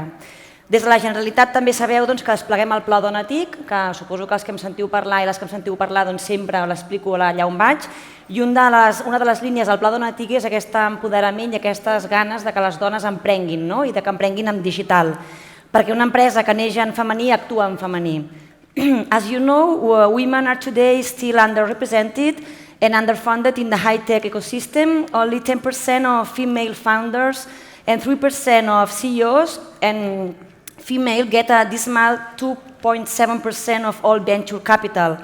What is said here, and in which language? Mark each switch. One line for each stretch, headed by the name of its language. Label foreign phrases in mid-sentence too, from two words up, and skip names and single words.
Catalan: Des de la Generalitat també sabeu que despleguem el Pla Dona TIC, que suposo que els que em sentiu parlar i les que em sentiu parlar sempre l'explico allà on vaig, i una de les línies del Pla Dona TIC és aquest empoderament i aquestes ganes que les dones emprenguin i que emprenguin en digital, perquè una empresa que neix en femení actua en femení.
English: As you know, women are today still underrepresented and underfunded in the high-tech ecosystem. Only 10% of female founders and 3% of CEOs and female get a dismal 2.7% of all venture capital.